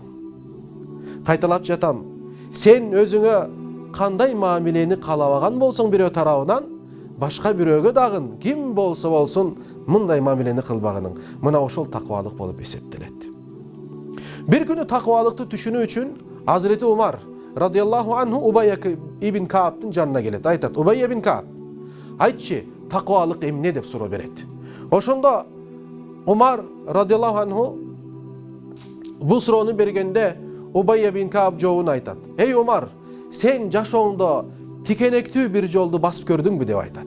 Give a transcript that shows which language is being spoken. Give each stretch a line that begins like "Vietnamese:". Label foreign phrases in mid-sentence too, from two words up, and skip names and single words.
Kyrgyz: Кайталап жатам. Сен өзүңө кандай мамилени каалабаган болсоң бирөө тарабынан, башка бирөөгө дагы ким болсо болсун мындай мамилени кылбагының. Мына ошол таквалык болуп эсептелет. Бир күнү таквалыкты түшүнүү үчүн Азирети Умар
Arabic: رضي الله عنه
Kyrgyz: Убайя ибн Кааптын жанына келет. Айтат: Убайя ибн Каап, айтчы, таквалык эмне деп суроо берет. Ошондо Умар
Arabic: رضي الله عنه
Kyrgyz: бул суроону бергенде Убайя ибн Каап жообун айтат: эй Умар, сен жашооңдо тикенектүү бир жолду басып көрдүңбү деп айтат.